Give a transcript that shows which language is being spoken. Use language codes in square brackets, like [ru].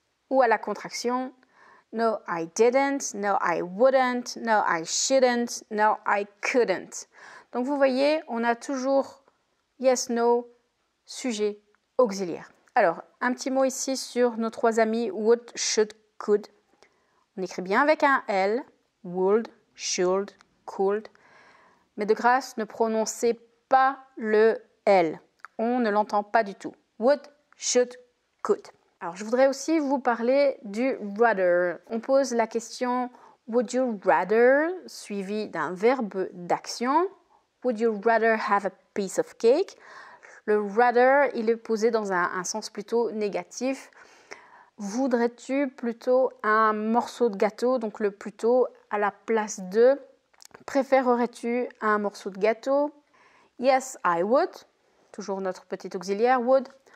[fr] Ou à la contraction, [en] no, I didn't. No, I wouldn't. No, I shouldn't. No, I couldn't. [fr] Donc vous voyez, on a toujours yes, no, sujet auxiliaire. Alors, un petit mot ici sur nos trois amis would, should, could. On écrit bien avec un L, would, should, could. Mais de grâce, ne prononcez pas le L. On ne l'entend pas du tout. Would, should, could. Alors, je voudrais aussi vous parler du rather. On pose la question [en] would you rather, [fr] suivi d'un verbe d'action. [en] Would you rather have a piece of cake? [fr] Le rather, il est posé dans un sens plutôt négatif. Voudrais-tu plutôt un morceau de gâteau? Donc le plutôt à la place de. Préférerais-tu un morceau de gâteau? [en] Yes, I would. [fr] Toujours notre petit auxiliaire would.